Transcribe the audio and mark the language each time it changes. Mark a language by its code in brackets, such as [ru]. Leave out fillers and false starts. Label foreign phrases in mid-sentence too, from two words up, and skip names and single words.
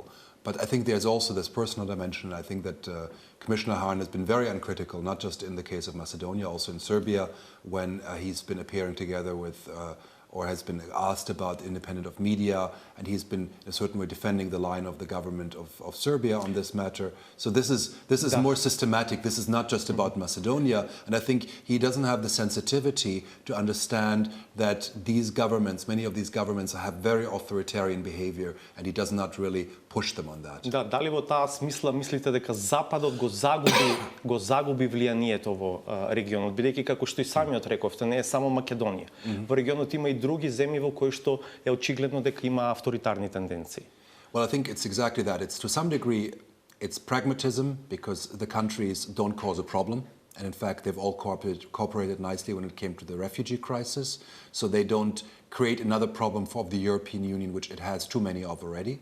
[en] But I think there's also this personal dimension. I think that Commissioner Hahn has been very uncritical, not just in the case of Macedonia, also in Serbia, when he's been appearing together with or has been asked about independent of media, and he's been in a certain way defending the line of the government of Serbia on this matter. So this is more systematic. This is not just about Macedonia, and I think he doesn't have the sensitivity to understand that these governments, many of these governments, have very authoritarian behavior, and he does not really push them on that. [mk] Да, дали во таа смисла мислите дека Западот го загуби влијанието во регионот, бидејќи како што и самиот рековте, не е само Македонија. Во регионот има и други земји во кои што е очигледно дека има авторитарни тенденции. [en] Well, I think it's exactly that. It's to some degree it's pragmatism, because the countries don't cause a problem. And in fact, they've all cooperated nicely when it came to the refugee crisis. So they don't create another problem for the European Union, which it has too many of already.